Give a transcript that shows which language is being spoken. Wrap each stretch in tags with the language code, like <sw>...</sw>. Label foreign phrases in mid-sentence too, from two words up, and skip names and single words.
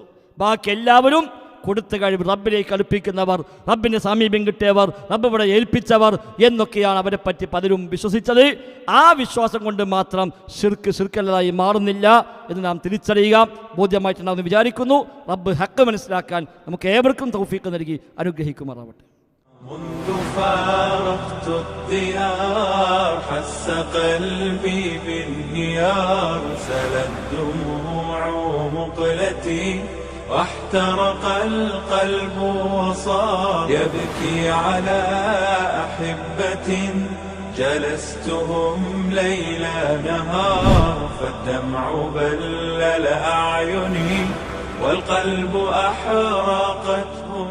<ml>ബാക്കി എല്ലാവരും കൊടുത്ത കഴിവ്, റബ്ബിലേക്ക് അടുപ്പിക്കുന്നവർ, റബ്ബിൻ്റെ സാമീപ്യം കിട്ടിയവർ, റബ്ബ് ഇവിടെ ഏൽപ്പിച്ചവർ എന്നൊക്കെയാണ് അവരെ പറ്റി പലരും വിശ്വസിച്ചത്. ആ വിശ്വാസം കൊണ്ട് മാത്രം ശിർക്കല്ലാതായി മാറുന്നില്ല എന്ന് നാം തിരിച്ചറിയുക, ബോധ്യമായിട്ടുണ്ടാവുമെന്ന് വിചാരിക്കുന്നു. റബ്ബ് ഹക്ക് മനസ്സിലാക്കാൻ നമുക്ക് ഏവർക്കും തൗഫീഖ് നൽകി അനുഗ്രഹിക്കുമാറാവട്ടെ.</ml> <ar>منذ فارقت الديار حس قلبي بانهيار سلت دموع مقلتي واحترق القلب وصار يبكي على أحبة جلستهم ليلا نهار فالدمع بلل أعيني والقلب أحرقت</ar>